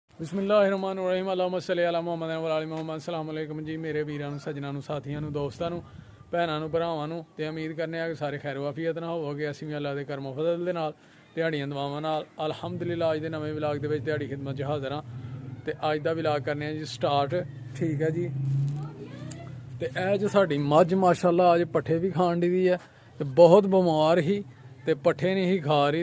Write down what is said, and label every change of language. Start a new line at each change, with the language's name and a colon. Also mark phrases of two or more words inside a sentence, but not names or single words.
Arabic: بسم الله الرحمن الرحيم اللهم صل على محمد و آل محمد. السلام عليكم
Punjabi: جی میرے ویراں نوں سجناں نوں ساتھیاں نوں دوستاں نوں بھیناں نوں بھراواں نوں تے امید کرنے آں کہ سارے خیر وعافیت نال ہووو گے. اسیں بھی اللہ دے کرم فضل دے نال دیہاڑیاں دعاواں نال الحمدللہ اج دے نویں ولاگ دے وچ دیہاڑی خدمت چ حاضر ہاں تے اج دا ولاگ کرنے آں جی سٹارٹ. ٹھیک ہے جی، تے ایہ جو ساڈی مجھ ماشاءاللہ اج پٹھے بھی کھان دی ہے تے بہت بمار ہی تے پٹھے نہیں ہی کھا رہی.